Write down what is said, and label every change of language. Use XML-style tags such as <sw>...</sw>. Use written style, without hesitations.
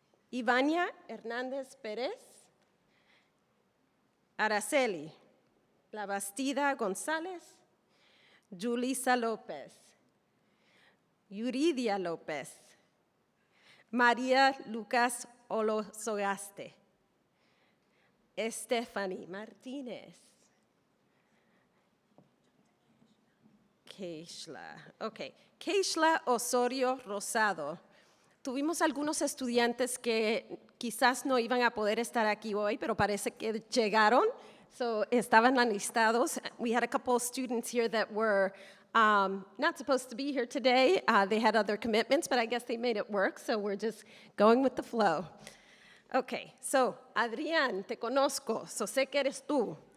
<es>Ivania Hernández Pérez, Araceli La Bastida González, Julisa López, Yuridia López, María Lucas Olozogaste, Stephanie Martínez, Keishla. Ok, Keishla Osorio Rosado. Tuvimos algunos estudiantes que quizás no iban a poder estar aquí hoy, pero parece que llegaron, so estaban alistados.</es> <en>We had a couple of students here that were not supposed to be here today. They had other commitments, but I guess they made it work, so we're just going with the flow.</en> <es>Okay, so Adrián, te conozco, so sé que eres tú.</es>